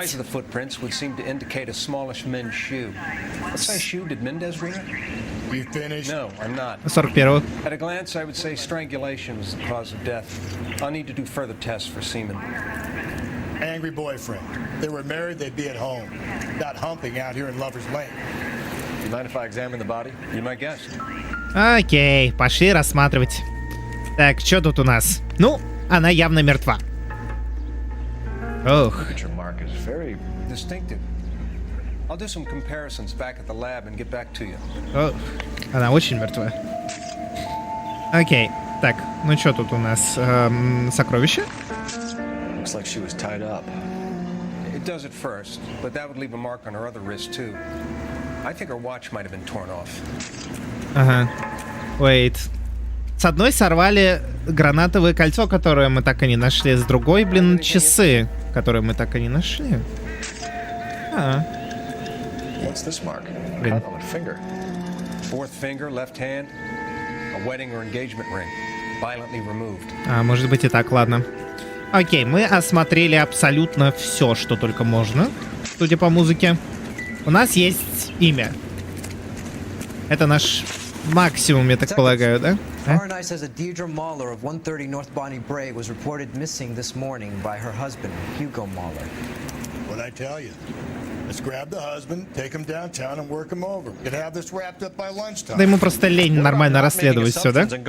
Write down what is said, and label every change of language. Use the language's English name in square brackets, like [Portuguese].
[English] The size of the footprints would seem to indicate a smallish men's shoe. What size shoe did Mendez wear? You finished? No, I'm not. 41. At a glance, I would say strangulation was the cause of death. I'll need to do further tests for semen. Angry boyfriend. If they were married, they'd be at home. Not humping out here in Lover's Lane. You mind if I examine the body? You're my guest. [Russian] Окей, пошли рассматривать. Так, что тут у нас? Ну, она явно мертва. Ох. [English] Your mark is very distinctive. I'll do some comparisons back at the lab and get back to you. [Russian] Ох, она очень мертва. Окей, так, ну что тут у нас? Сокровище? [English] Looks like she was tied up. It does at first, but that would leave a mark on her other wrist too. I think her watch might have been torn off. Ага. Wait. [Russian] С одной сорвали гранатовое кольцо, которое мы так и не нашли. С другой, блин, часы, которые мы так и не нашли. [English] What's this mark? [Russian] Блин. [English] Cut on a finger. Fourth finger, left hand, a wedding or engagement ring, violently removed. [Russian] А, может быть и так, ладно. Окей, мы осмотрели абсолютно все, что только можно, судя по музыке. У нас есть имя. Это наш максимум, я так полагаю, да? [English] RNI says a Deirdre Mahler of 130 North Bonnie Brae was reported missing this morning by her husband, Hugo Mahler. What'd I tell you? Let's grab the husband, take him downtown and work him over. Could have this wrapped up by lunchtime. [Russian] Да ему просто лень нормально расследовать все, да?